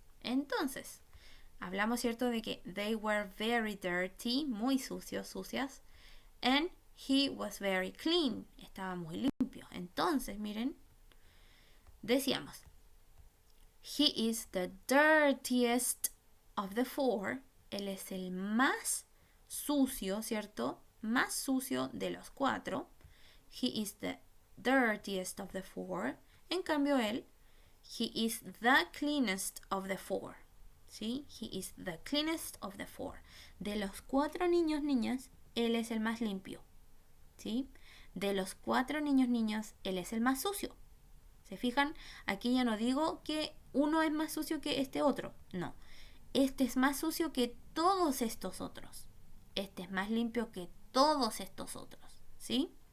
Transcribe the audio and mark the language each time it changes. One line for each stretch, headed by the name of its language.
Spanish: Entonces, hablamos, ¿cierto?, de que
English: they were very dirty,
Spanish: muy sucios, sucias,
English: and he was very clean,
Spanish: estaba muy limpio. Entonces, miren, decíamos,
English: he is the dirtiest of the four.
Spanish: Él es el más sucio, ¿cierto? Más sucio de los cuatro.
English: He is the dirtiest of the four.
Spanish: En cambio, él,
English: he is the cleanest of the four. ¿Sí? He is the cleanest of the four.
Spanish: De los cuatro niños, niñas, él es el más limpio. ¿Sí? De los cuatro niños, niñas, él es el más sucio. ¿Se fijan? Aquí ya no digo que uno es más sucio que este otro. No. Este es más sucio que todos estos otros. Este es más limpio que todos estos otros. ¿Sí?